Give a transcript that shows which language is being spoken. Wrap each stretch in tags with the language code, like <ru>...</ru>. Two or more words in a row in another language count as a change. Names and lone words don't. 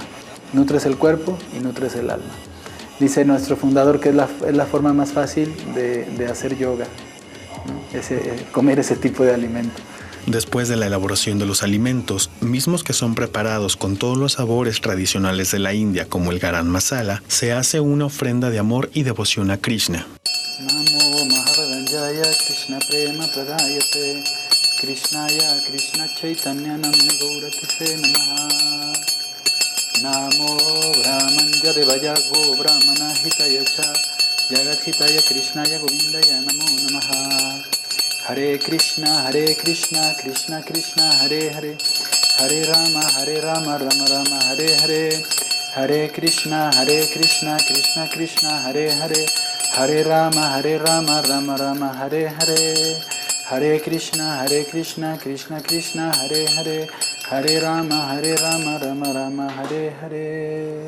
<es>Nutres el cuerpo y nutres el alma. Dice nuestro fundador que es la forma más fácil de hacer yoga, ¿no? Comer ese tipo de alimento. Después de la elaboración de los alimentos, mismos que son preparados con todos los sabores tradicionales de la India, como el</es> <hi>garam masala,</hi> <es>se hace una ofrenda de amor y devoción a Krishna.</es> <sa>Namo Mahavadanjaya Krishna Prema Pradayate Krishnaya Krishna Chaitanya Namne Gauratise Namaha Namo Brahmanja Devaya Go Brahmana Hitaya Cha Jagat Hitaya Krishnaya Govindaya Namo Namaha Hare Krishna Krishna Krishna Hare Hare Hare Rama Rama Rama Hare Hare Hare Krishna Krishna Krishna Hare Hare Hare Rama Rama Rama Hare Hare Hare Krishna Krishna Krishna Hare Hare Hare Rama Rama Rama Hare Hare.</sa>